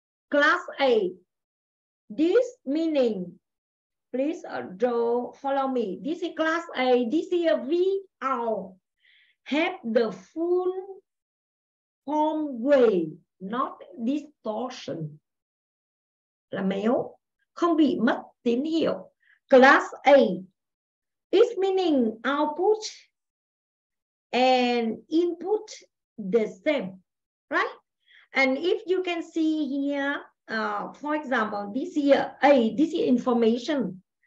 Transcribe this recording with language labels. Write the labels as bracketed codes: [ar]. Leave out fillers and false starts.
[en] Class A. This meaning, please draw, follow me. This is class A. This is a V out. Have the full form way, not distortion. [vi] Là méo, không bị mất tín hiệu. [en] Class A is meaning output and input the same, right? And if you can see here, for example, this here A, this is information.